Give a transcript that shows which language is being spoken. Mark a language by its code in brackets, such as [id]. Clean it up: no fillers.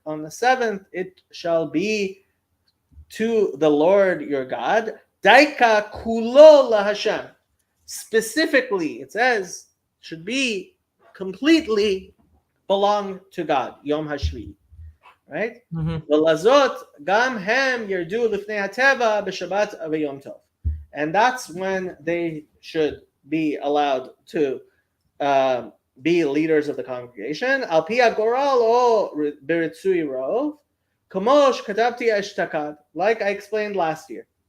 [en] On the seventh it shall be to the Lord your God. [he] Daika Kulo LaHashem. [en] Specifically, it says, should be completely belong to God. Yom Hashvi'i. right? Mm-hmm. [he] ולזאת גם הם ירדו לפני הטבע בשבת ויום טוב. [en] And that's when they should be allowed to be leaders of the congregation. [he] על פי הגורל או ברצוי רוב, כמו שכתבתי אשתקד, [en] like I explained last year.